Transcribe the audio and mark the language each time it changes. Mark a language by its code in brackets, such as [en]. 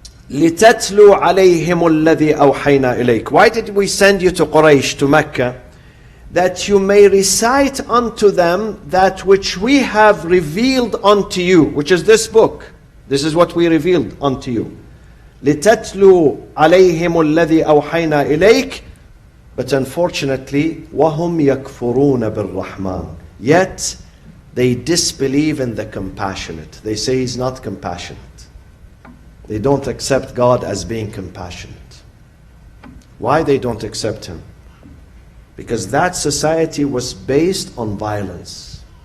[ar] لِتَتْلُوا عَلَيْهِمُ الَّذِي أَوْحَيْنَا إِلَيْكَ. [en] Why did we send you to Quraysh, to Mecca? That you may recite unto them that which we have revealed unto you, which is this book. This is what we revealed unto you. [ar] لِتَتْلُوا عَلَيْهِمُ الَّذِي أَوْحَيْنَا إِلَيْكَ. [en] But unfortunately, [ar] وَهُمْ يَكْفُرُونَ بِالرَّحْمَنِ. [en] Yet, they disbelieve in the compassionate. They say He's not compassionate. They don't accept God as being compassionate. Why they don't accept Him? Because that society was based on violence.